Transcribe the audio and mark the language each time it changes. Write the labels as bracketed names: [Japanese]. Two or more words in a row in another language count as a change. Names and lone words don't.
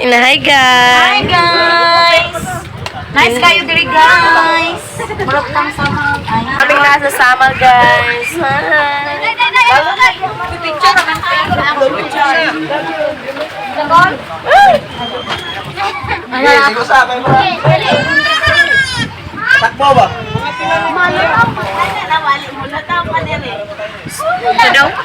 [English] Hi guys! [Cebuano] guys! Nice kayo diri guys! Murag lang sa mga... Kami nasa Samal guys. [English] Hi! [Filipino] Picture naman Takbo ba? Ito daw?